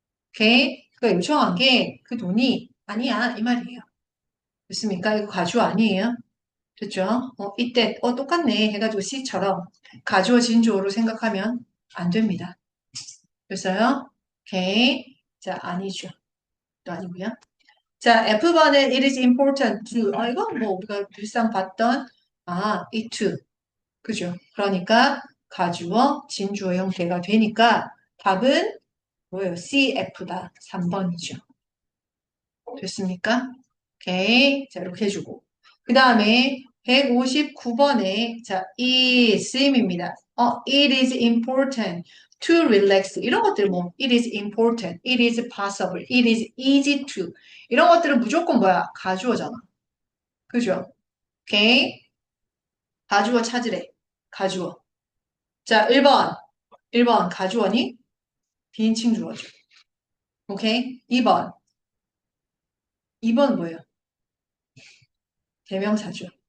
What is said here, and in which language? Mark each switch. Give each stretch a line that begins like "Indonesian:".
Korean: 오케이? 그러니까 요청한 게 그 돈이 아니야 이 말이에요. 됐습니까? 이거 가주어 아니에요? 됐죠? 이때, 똑같네. 해가지고 C처럼 가주어 진주어로 생각하면 안 됩니다. 됐어요? 오케이. 자, 아니죠. 또 아니고요. 자, F번은
English: it is important to.
Korean: 이건 뭐 우리가 늘상 봤던, it to. 그죠? 그러니까 가주어, 진주어 형태가 되니까 답은 뭐예요? CF다. 3번이죠. 됐습니까? 오케이. 자, 이렇게 해주고. 그 다음에 159번에, 자, is입니다.
English: it is important to relax.
Korean: 이런 것들 뭐,
English: it is important, it is possible, it is easy to.
Korean: 이런 것들은 무조건 뭐야? 가주어잖아. 그죠? 오케이. 가주어 찾으래. 가주어. 자, 1번. 1번 가주어니? 비인칭 주어죠. 오케이. 2번. 2번 뭐예요? 대명사죠.